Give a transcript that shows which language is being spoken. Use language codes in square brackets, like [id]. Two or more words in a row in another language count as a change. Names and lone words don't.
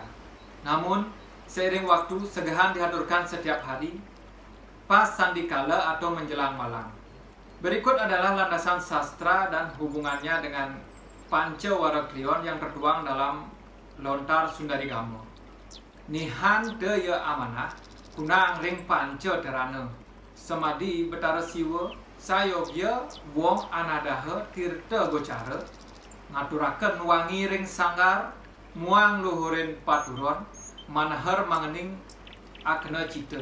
[id] Namun, seiring waktu, segahan dihaturkan setiap hari pas sandikala atau menjelang malam. Berikut adalah landasan sastra dan hubungannya dengan Pancawara Kliwon yang tertuang dalam Lontar Sundarigama. [kaw] Nihan te ya amanah, kunang ring panca terana. Semadi betara siwa, sayobya wong anadaha tirta gocara. Ngaturaken wangi ring sanggar, muang luhurin paturon, manahar mangening akna cita.